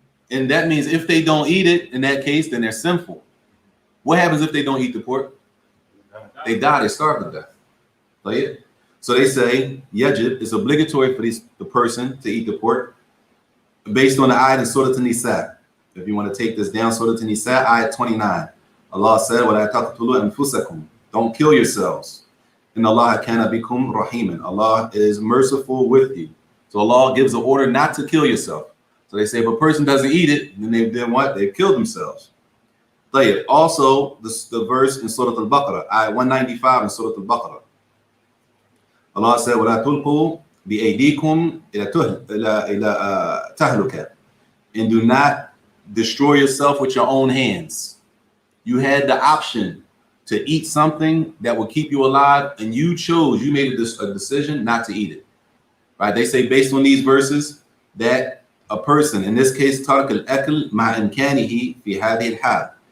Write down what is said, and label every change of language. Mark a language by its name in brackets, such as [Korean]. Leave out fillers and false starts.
[English] And that means if they don't eat it, in that case, then they're sinful. What happens if they don't eat the pork? They die, they starve to death. Right? So they say, yajib, it's obligatory for the person to eat the pork based on the ayat in Surah An-Nisa. If you want to take this down, Surah An-Nisa, ayat 29. Allah said, [Arabic] وَلَا تَقْتُلُوا أَنفُسَكُمْ. [English] Don't kill yourselves. And Allah [Arabic] kana bikum rahiman. [English] Allah is merciful with you. So Allah gives the order not to kill yourself. So they say if a person doesn't eat it, then what? They've killed themselves. Also, the verse in Surah Al-Baqarah, ayat 195 in Surah Al-Baqarah. Allah said, [Arabic] وَلَا تُلْقُوا بِأَيْدِيكُمْ إِلَى تَهْلُكَ. [English] And do not destroy yourself with your own hands. You had the option to eat something that will keep you alive, and you made a decision not to eat it. Right? They say based on these verses that a person, in this case, [Arabic] tark al-akl ma imkanihi fi hadhihi al-hal.